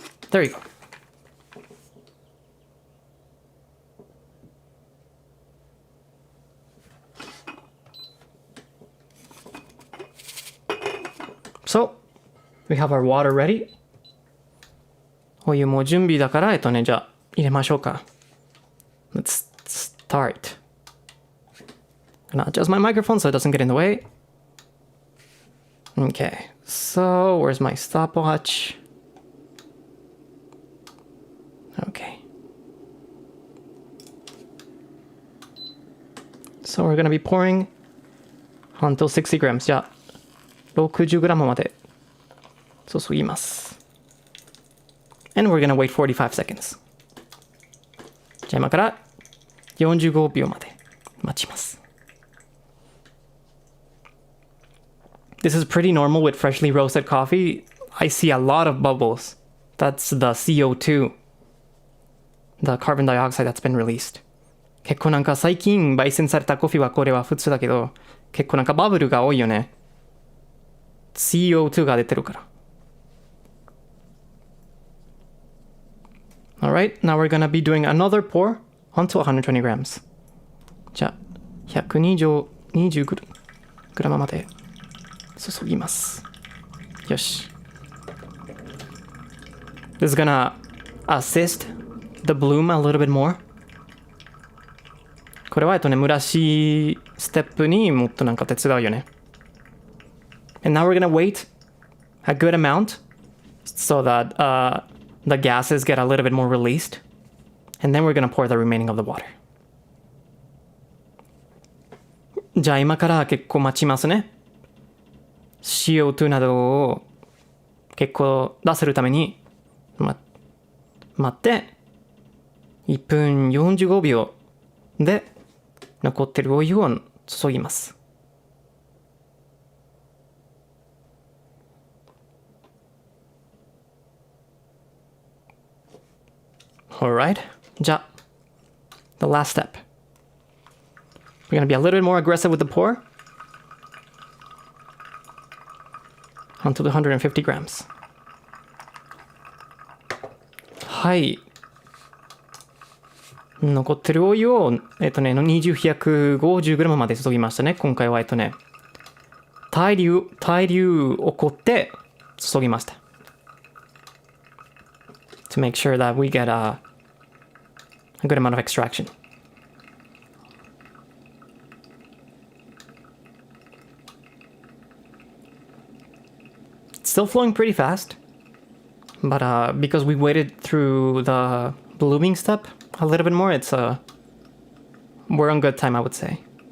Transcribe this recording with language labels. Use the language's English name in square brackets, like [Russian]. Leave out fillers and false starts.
[English] There you go. So, we have our water ready. [Japanese] お湯も準備だから、じゃあ入れましょうか。 [English] Let's start. I'm gonna adjust my microphone so it doesn't get in the way. Okay, so where's my stopwatch? Okay. So we're gonna be pouring until 60 grams. [Japanese] じゃあ60g まで注ぎます。 [English] And we're gonna wait 45 seconds. [Japanese] じゃあ今から45秒まで待ちます。 [English] This is pretty normal with freshly roasted coffee. I see a lot of bubbles. That's the CO2, the carbon dioxide that's been released. [Japanese] 結構なんか最近焙煎されたコーヒーはこれは普通だけど、結構なんかバブルが多いよね。 CO2 が出てるから。 [English] Alright, now we're gonna be doing another pour onto 120 grams. [Japanese] じゃあ、120グラムまで注ぎます。よし。 [English] This is gonna assist the bloom a little bit more. [Japanese] これは蒸らしステップにもっとなんか手伝うよね。 [English] And now we're gonna wait a good amount so that the gases get a little bit more released. And then we're gonna pour the remaining of the water. [Japanese] じゃあ今から結構待ちますね。CO2 などを結構出せるために、待って1分45秒で残ってるお湯を注ぎます。 [English] Alright, じゃあ the last step. We're gonna be a little bit more aggressive with the pour until 150 grams. [Japanese] はい。残ってるお湯を、150g まで注ぎましたね。今回は、対流起こって、注ぎました。 [English] To make sure that we get a good amount of extraction. It's still flowing pretty fast, but because we waited through the blooming step a little bit more, it's we're on good time, I would say.